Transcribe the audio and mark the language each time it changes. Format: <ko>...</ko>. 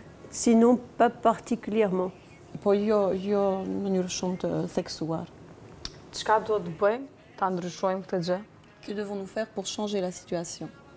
<fr>sinon pas particulièrement.</fr> <sq>Po jo në mënyrë shumë të theksuar. Çka duhet të bëjmë ta ndryshojmë këtë gjë?</sq> <fr>Que devons-nous faire pour changer la situation?</fr>